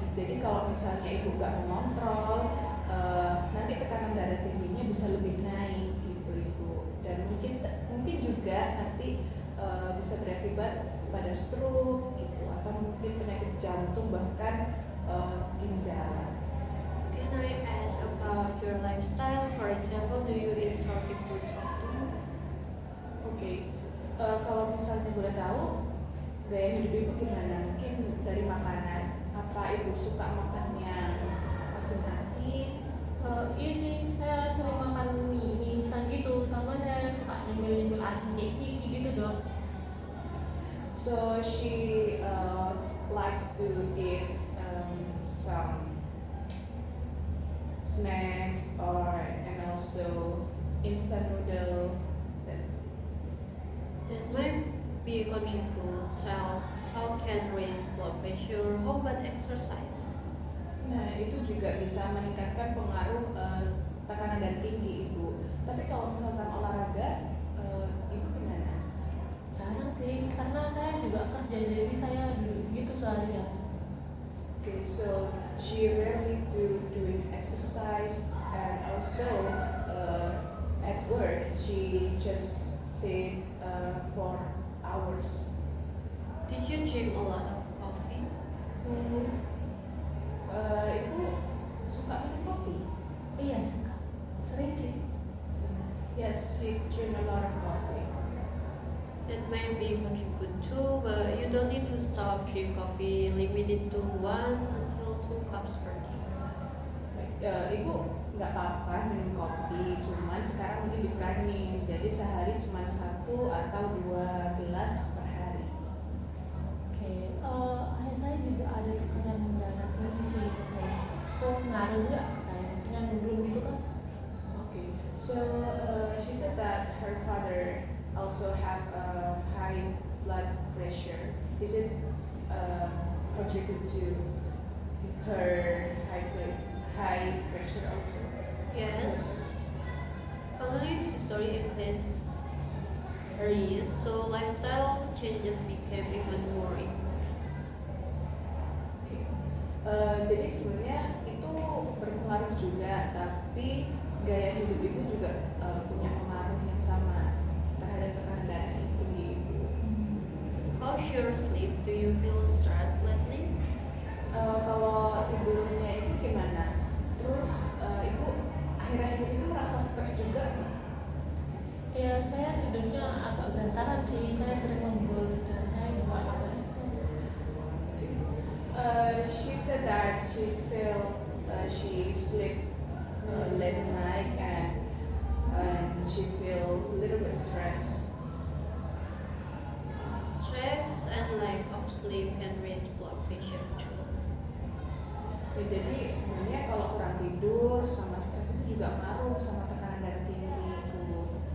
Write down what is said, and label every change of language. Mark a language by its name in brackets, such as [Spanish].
[Indonesian] Jadi kalau misalnya Ibu nggak mengontrol, nanti tekanan darah tingginya bisa lebih naik gitu Ibu. Dan mungkin juga nanti bisa berakibat pada stroke gitu, atau mungkin penyakit jantung, bahkan ginjal. [English] Can I ask about your lifestyle? For example, do you eat salty foods often? [Indonesian] Oke. Kalau misalnya boleh tahu gaya hidup Ibu gimana? Mungkin dari makanan, apa Ibu suka makan yang asin-asin Iya sih, saya sering makan mie instan gitu, sama saya suka nyemil-nyemil asin kayak ciki gitu dok. [English] So she likes to eat some snacks and also instant noodle. That might be contribute. Salt can raise blood pressure. How about exercise? [Indonesian] Nah, itu juga bisa meningkatkan pengaruh tekanan darah tinggi ibu. Tapi kalau misalkan olahraga, ibu gimana? Jarang sih, karena saya juga kerja jadi saya duduk gitu seharian. [English] Okay, so she rarely doing exercise and also at work she just sit for hours. Did you drink a lot of coffee? [Indonesian] Ibu suka minum kopi? Iya suka, sering sih. [English] Yes, she drink a lot of coffee. That might be contribute too, but you don't need to stop drink coffee. Limit it to 1 until 2 cups per day. [Indonesian] Ibu nggak apa-apa minum kopi, cuman sekarang mungkin dikurangin. Jadi sehari cuma 1 atau 2 gelas per hari. Oke, ayah saya juga ada tekanan darah tinggi sih. Itu ngaruh nggak ke saya? Maksudnya nurun gitu kan? [English] Okay, so she said that her father also have a high blood pressure. Is it contribute to her high pressure also? Yes. Family history increased risk, so lifestyle changes became even more important. [Indonesian] Jadi sebenarnya itu berpengaruh juga, tapi gaya hidup ibu juga punya pengaruh yang sama terhadap tekanan darah yang tinggi ibu. [English] How's your sleep? Do you feel stressed lately? [Indonesian] Kalau tidurnya ibu gimana? Terus ibu akhir-akhir ini merasa stres juga nggak? Ya saya tidurnya agak berantakan sih. Saya sering lembur dan saya juga agak stres. [English] She said that she sleep late night and she feel a little bit stressed. Stress and lack of sleep can raise blood pressure too. [Indonesian] Ya, jadi sebenarnya kalau kurang tidur sama stres itu juga ngaruh sama tekanan darah tinggi ibu.